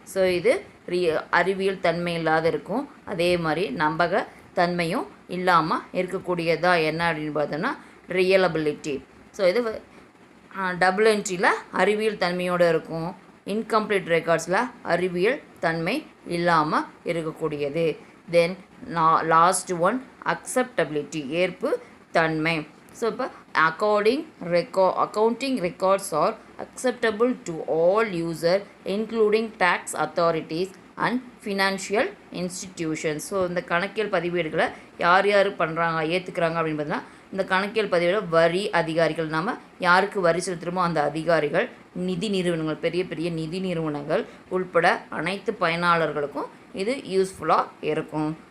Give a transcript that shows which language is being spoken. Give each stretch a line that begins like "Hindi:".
Tamil: So இது அறிவியல் தன்மை இல்லாத இருக்கும். அதே மாதிரி நம்பகத்தன்மையும் இல்லாமல் இருக்கக்கூடியதாக என்ன அப்படின்னு பார்த்தோம்னா ரியலபிலிட்டி. ஸோ இது டபுள் என்ட்ரியில் அறிவியல் தன்மையோடு இருக்கும். இன்கம்ப்ளீட் ரெக்கார்ட்ஸில் அறிவியல் தன்மை இல்லாமல் இருக்கக்கூடியது.
English: then last one acceptability,
Tamil: ஏற்பு தன்மை.
English: So இப்போ accounting records are acceptable to all user including tax authorities and financial institutions.
Tamil: So இந்த கணக்கியல் பதிவேடுகளை யார் யார் பண்ணுறாங்க ஏற்றுக்கிறாங்க அப்படின்னு பார்த்தீங்கன்னா இந்த கணக்கியல் பதிவேடு வரி அதிகாரிகள், நம்ம யாருக்கு வரி செலுத்துகிறோமோ அந்த அதிகாரிகள், நிதி நிறுவனங்கள், பெரிய பெரிய நிதி நிறுவனங்கள் உள்பட அனைத்து பயனாளர்களுக்கும் இது யூஸ்ஃபுல்லாக இருக்கும்.